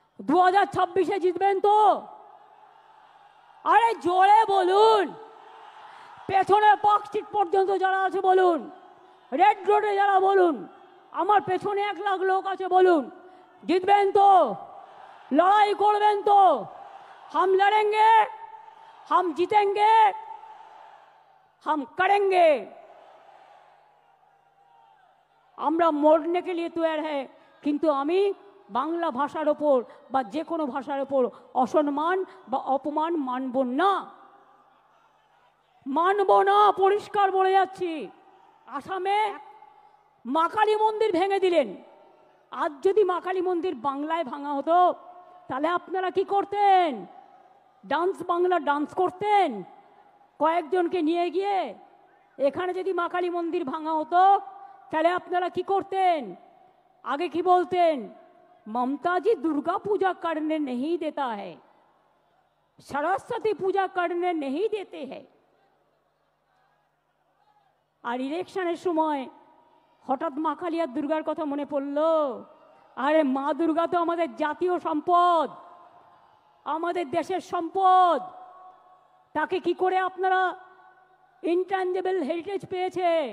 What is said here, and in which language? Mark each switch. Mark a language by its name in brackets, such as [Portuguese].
[Bangla] 2026-এ জিতবেন তো? আরে জোরে বলুন। পেছনে পার্ক স্ট্রিট পর্যন্ত যারা আছে বলুন, রেড রোডে যারা বলুন, আমার পেছনে 1 লাখ লোক আছে বলুন, জিতবেন তো? লড়াই করবেন তো? [Hindi] हम लड़ेंगे, हम जीतेंगे, हम करेंगे। [Bangla] আমরা [Hindi] মরने के लिए तैयार है, [Bangla] কিন্তু আমি বাংলা ভাষার ওপর বা যে কোনো ভাষার ওপর অসম্মান বা অপমান মানব না, মানব না, পরিষ্কার বলে যাচ্ছি। আসামে মা কালী মন্দির ভেঙে দিলেন। আজ যদি মা কালী মন্দির বাংলায় ভাঙা হতো তাহলে আপনারা কি করতেন? ডান্স বাংলা ডান্স করতেন কয়েকজনকে নিয়ে গিয়ে। এখানে যদি মা কালী মন্দির ভাঙা হতো তাহলে আপনারা কি করতেন? আগে কি বলতেন? [Hindi] ममता जी दुर्गा पूजा करने नहीं देता है, सरस्वती पूजा करने नहीं देते हैं। [Bangla] আর ইলেকশনের সময় হঠাৎ মা কালী আর দুর্গার কথা মনে পড়লো। আরে মা দুর্গা তো আমাদের জাতীয় সম্পদ, আমাদের দেশের সম্পদ। তাকে কি করে আপনারা ইনট্যাঞ্জেবল হেরিটেজ পেয়েছে?